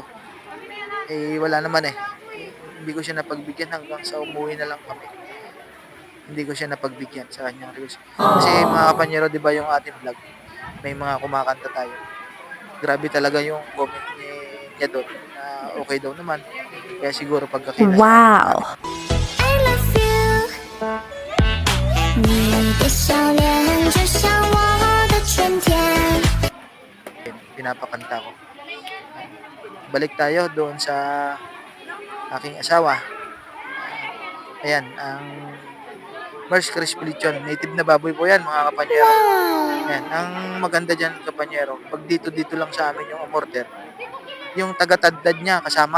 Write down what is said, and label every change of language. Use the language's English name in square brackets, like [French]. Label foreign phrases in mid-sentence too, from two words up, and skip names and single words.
[Filipino] Wala naman hindi ko siya napagbigyan hanggang sa umuwi na lang kami. Hindi ko siya napagbigyan sa kanyang request. Kasi mga kapanyero, di ba yung ating vlog, may mga kumakanta tayo. Grabe talaga yung comment niya doon na okay daw naman. Kaya siguro pagkakita niya. Wow! [English] I love you. [Chinese] 你的笑脸就像我的春天。 [Filipino] Pinapakanta ko. Balik tayo doon sa aking asawa. Ayan, ang Mars Crispy Lechon. Native na baboy po yan, mga kapanyero. Yan. Ang maganda dyan, kapanyero, pag dito lang sa amin yung umorder, yung taga-tadtad niya kasama.